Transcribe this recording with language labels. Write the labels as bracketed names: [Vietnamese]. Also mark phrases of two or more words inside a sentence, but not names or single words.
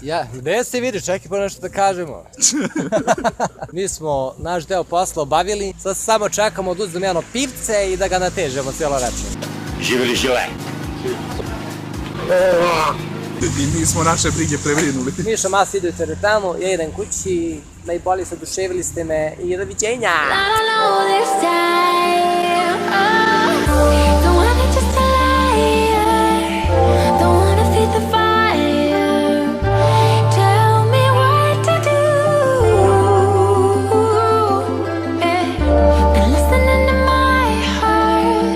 [Serbian] Ja, gde se vidi, čekaj pa nešto da kažemo. Mi smo naš deo posla obavili, sad samo čekamo da uzmemo jedno pivce i da ga natežemo cijelo večer. Živeli žile. I mi smo naše brige prebrinuli. Miša, Mas, idete tamo, ja idem kući, najbolje se oduševili ste me i doviđenja! [English] I don't know this time. Oh, don't want it just to lie. Don't wanna feed the fire. Tell me what to do. Been listening to my heart.